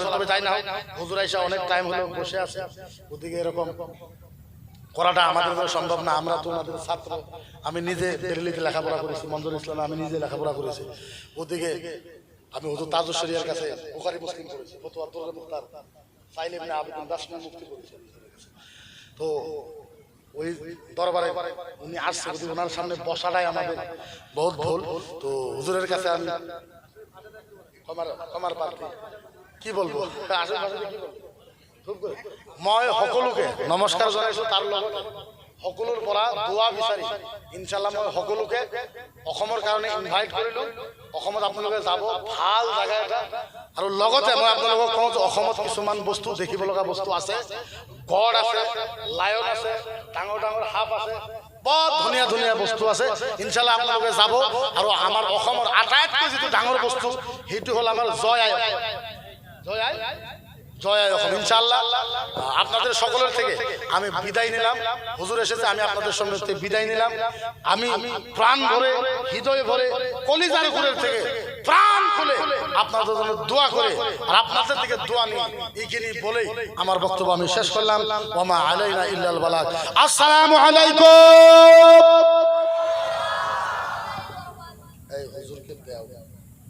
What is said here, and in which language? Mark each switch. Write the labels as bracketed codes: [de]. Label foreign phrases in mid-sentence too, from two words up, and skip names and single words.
[bn] তবে তাই না হুজুর আইসা অনেক টাইম হলো বসে আছে, ওদিকে এরকম করাটা আমাদের দ্বারা সম্ভব না, আমরা তো আমাদের ছাত্র, আমি নিজে দিল্লিতে লেখাপড়া করেছি, মঞ্জুর ইসলাম আমি নিজে লেখাপড়া করেছি, ওদিকে আমি হুজুর তাজুল শরিয়ার কাছে বুখারী মুসলিম করেছি, ফতোয়া দুররে মুখতার ফাইল ইবনে আবিদিন দাসনা মুফতি করেছি। তো ওই দরবারে উনি আসছে, ওনার সামনে বসাটাই আমাদের বহুত ভুল। তো হুজুরের কাছে আমি ক্ষমার প্রার্থী, কি বলবো আশেপাশে কি বলবো, [as] মই সকলোকে নমস্কাৰ জনাইছো, তাৰ লগত সকলোৰ পৰা দোৱা বিচাৰি ইনশাআল্লাহ মই সকলোকে অসমৰ কাৰণে ইনভাইট কৰিলো। অসমত আপোনালোকে যাব, ভাল জায়গা এটা, আৰু লগতে মই আপোনালোকক কওঁ যে অসমত কিছুমান বস্তু দেখিব লগা বস্তু আছে, গড় আছে, লায়ন আছে, ডাঙৰ ডাঙৰ সাপ আছে, বহুত ধুনীয়া ধুনীয়া বস্তু আছে। ইনশাআল্লাহ আপোনালোকে যাব, আৰু আমাৰ অসমৰ আটাইতকৈ যিটো ডাঙৰ বস্তু সেইটো হ'ল আমাৰ জয় আই, জয় আই, জয় আই অসম। [bn] ইনশাআল্লাহ আপনাদের সকলের থেকে আমি বিদায় নিলাম, হুজুর এসেছে, আমি আপনাদের সঙ্গে বিদায় নিলাম। আমি প্রাণ ভরে, হৃদয় ভরে, কলিজার ঘুরের থেকে প্রাণ খুলে আপনাদের জন্য দোয়া করে আর আপনাদের থেকে দোয়া নিয়ে এইখানে বলেই আমার বক্তব্য আমি শেষ করলাম। [ar] وما علينا إلا البلاغ. السلام عليكم. [bn] এই হুজুরকে দেও।